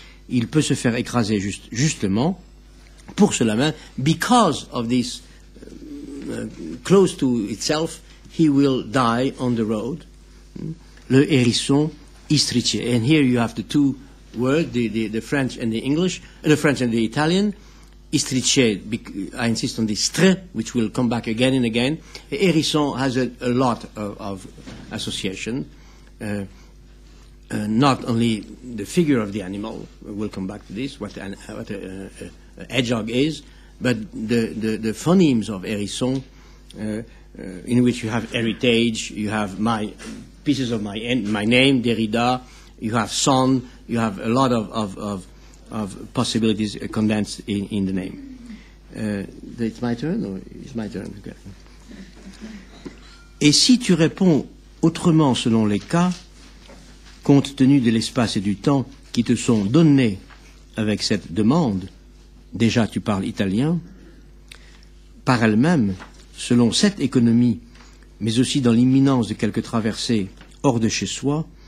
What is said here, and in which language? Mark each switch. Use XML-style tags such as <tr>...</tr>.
<fr>Il peut se faire écraser justement pour cela même,</fr> <en>because of this close to itself, he will die on the road.</en> <fr>Le hérisson istrice.</fr> <en>And here you have the two words, the French and the English, the French and the Italian. Istrice, I insist on this tre, which will come back again and again. Hérisson has a lot of association. Not only the figure of the animal, we'll come back to this, what a hedgehog is, but the phonemes of hérisson, in which you have heritage, you have pieces of my name, Derrida, you have son, you have a lot of possibilities condensed in the name. It's my turn, or it's my turn? Okay.</en> <fr>Et si tu réponds autrement selon les cas, compte tenu de l'espace et du temps qui te sont donnés avec cette demande, déjà tu parles italien, par elle-même, selon cette économie, mais aussi dans l'imminence de quelques traversées hors de chez soi,</fr>